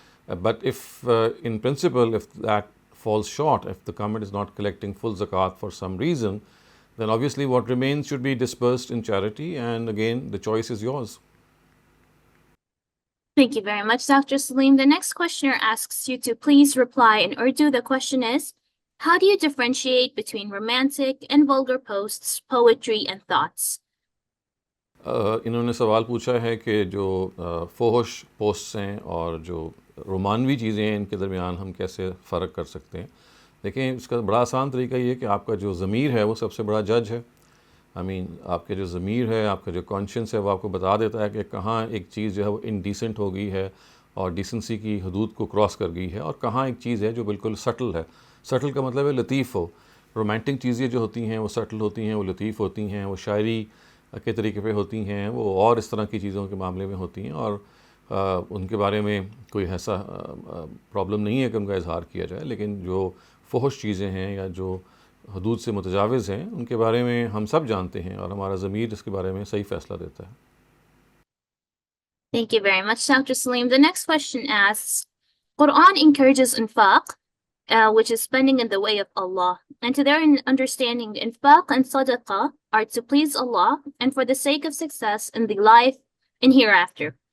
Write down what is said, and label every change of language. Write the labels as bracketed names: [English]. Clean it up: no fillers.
[English] But if in principle, if that falls short, if the government is not collecting full zakat for some reason, then obviously what remains should be dispersed in charity, and again, the choice is yours. Thank you very much, Dr. Saleem. The next questioner asks you to please reply in Urdu. The question is, how do you differentiate between romantic and vulgar posts, poetry, and thoughts? [Hindi] इन्होंने सवाल पूछा है कि जो फोहश posts हैं और जो रोमानवी चीज़ें हैं, इनके दरमियान हम कैसे फ़र्क कर सकते हैं। देखें, इसका बड़ा आसान तरीका ये है कि आपका जो ज़मीर है वो सबसे बड़ा जज है। आपके जो ज़मीर है, आपका जो कॉन्शियंस है, वो आपको बता देता है कि कहाँ एक चीज़ जो है वो इनडिसेंट हो गई है और डिसेंसी की हदूद को क्रॉस कर गई है, और कहाँ एक चीज़ है जो बिल्कुल सटल है। सटल का मतलब है लतीफ़ हो। रोमांटिक चीज़ें जो होती हैं वो सटल होती हैं, वो लतीफ़ होती हैं, वो शायरी के तरीके पे होती हैं, वो और इस तरह की चीज़ों के मामले में होती हैं, और उनके बारे में कोई ऐसा प्रॉब्लम नहीं है कि उनका इजहार किया जाए। लेकिन जो फहश चीज़ें हैं या जो हदूद से मुतजाविज़ हैं, उनके बारे में हम सब जानते हैं और हमारा ज़मीर इसके बारे में सही फ़ैसला देता है। [English] Thank you very much, Dr. Saleem. The next question asks, Quran encourages infaq, which is spending in the way of Allah. And to their understanding, infaq and sadaqah are to please Allah and for the sake of success in the life and hereafter.